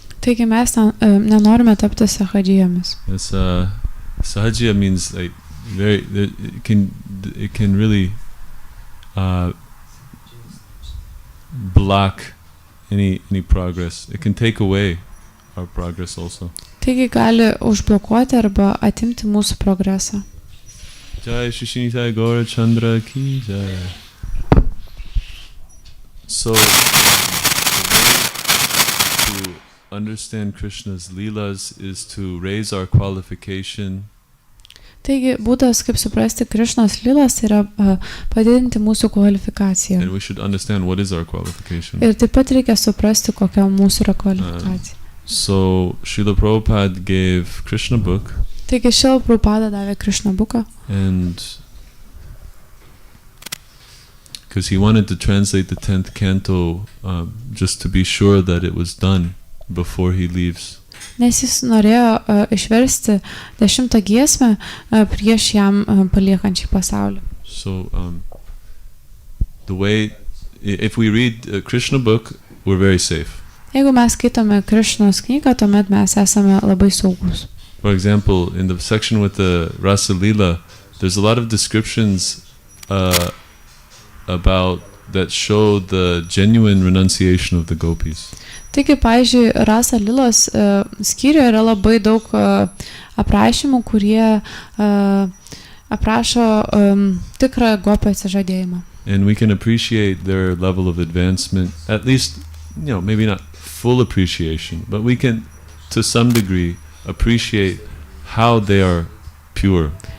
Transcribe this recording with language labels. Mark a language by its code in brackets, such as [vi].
[lt] Taigi mes nenorime tapti sahadžijomis. [en] Yes, sahajiya means like it can really block any progress. It can take away our progress also. [lt] Taigi gali užblokuoti arba atimti mūsų progresą. [sa] Jai Shishinitai Gaura Chandra ki jai. [en] So the way to understand Krishna's leelas is to raise our qualification. [lt] Taigi būdas, kaip suprasti Krišnos lylas, yra padidinti mūsų kvalifikaciją. [en] And we should understand what is our qualification. [lt] Ir taip pat reikia suprasti, kokia mūsų yra kvalifikacija. [en] So Srila Prabhupada gave Krishna book. [lt] Taigi Šrila Prabhupada davė Krišna buką. [en] And because he wanted to translate the 10th canto just to be sure that it was done before he leaves. [lt] Nes jis norėjo išversti 10 giesmę prieš jam paliekant šį pasaulį. [en] So the way, if we read Krishna book, we're very safe. [lt] Jeigu mes skaitome Krišnos knygą, tuomet mes esame labai saugus. [en] For example, in the section with the Rasa Leela, there's a lot of descriptions about that show the genuine renunciation of the gopis. [lt] Taigi, pavyzdžiui, Rasa Lilos skyriuje yra labai daug aprašymų, kurie aprašo tikrą gopio atsižadėjimą. [en] And we can appreciate their level of advancement, at least, maybe not full appreciation, but we can, to some degree, appreciate how they are pure.